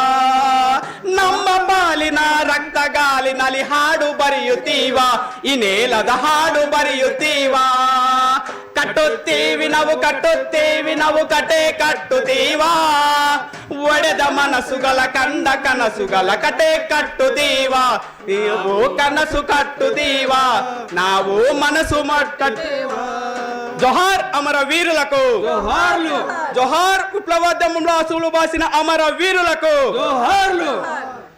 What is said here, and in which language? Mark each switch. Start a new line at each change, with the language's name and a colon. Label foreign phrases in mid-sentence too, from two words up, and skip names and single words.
Kannada: ನಮ್ಮ ಪಾಲಿನ ರಕ್ತಗಾಲಿನಲ್ಲಿ ಹಾಡು ಬರೆಯುತ್ತೀವಾ, ಇನೇಲದ ಹಾಡು ಬರೆಯುತ್ತೀವಾ. ಕಟ್ಟುತ್ತೀವಿ ನಾವು ಕಟೆ ಕಟ್ಟುತ್ತೀವಾ, ಒಡೆದ ಮನಸ್ಸುಗಳ ಕಂಡ ಕನಸುಗಳ ಕಟೆ ಕಟ್ಟುತ್ತೀವಾ, ನೀವು ಕನಸು ಕಟ್ಟುತ್ತೀವಾ, ನಾವು ಮನಸು ಕಟ್ಟೇವಾ.
Telugu: జోహార్ అమర వీరులకు, జోహార్లు. జోహార్ విప్లవోద్యమంలో అసువులు బాసిన అమర వీరులకు, జోహార్లు.